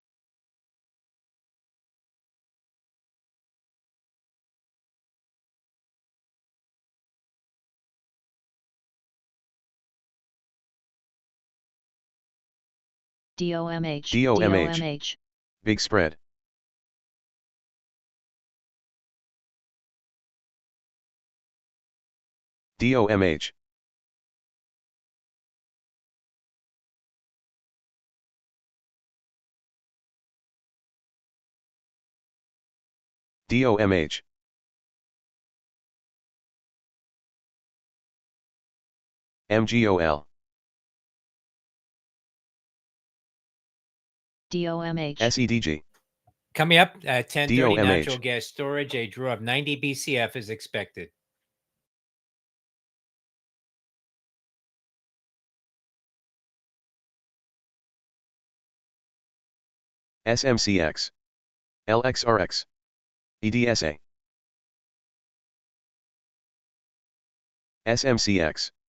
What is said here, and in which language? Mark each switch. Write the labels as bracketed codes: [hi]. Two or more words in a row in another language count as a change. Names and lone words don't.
[en] DOMH, DOMH. Big spread. DOMH. DOMH. MGOL. DOMH, SEDG. Coming up at 10:30, DOMH. natural gas storage, a draw of 90 BCF is expected. SMCX. LXRX. EDSA. SMCX.